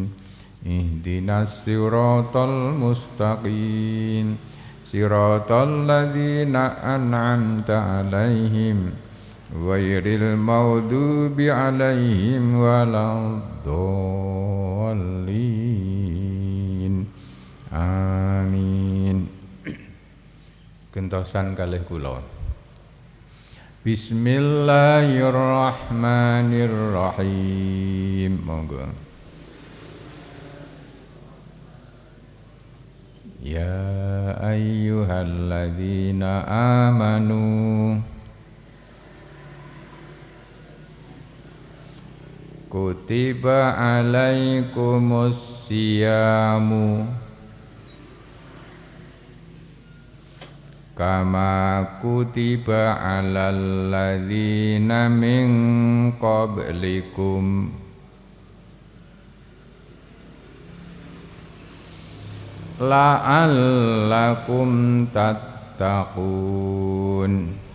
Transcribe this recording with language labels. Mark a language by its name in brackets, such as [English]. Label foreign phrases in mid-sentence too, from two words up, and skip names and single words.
[Arabic] اهدنا الصراط المستقيم. صراط الذين أنعمت عليهم غير المغضوب عليهم ولا الضالين. [Javanese] Amin. Gentosan kalih kula. [Arabic] Bismillahirrahmanirrahim. [Javanese] Monggo. [Arabic] يا أيها الذين آمنوا كتب عليكم الصيام كما كتب على الذين من قبلكم لعلكم تتقون.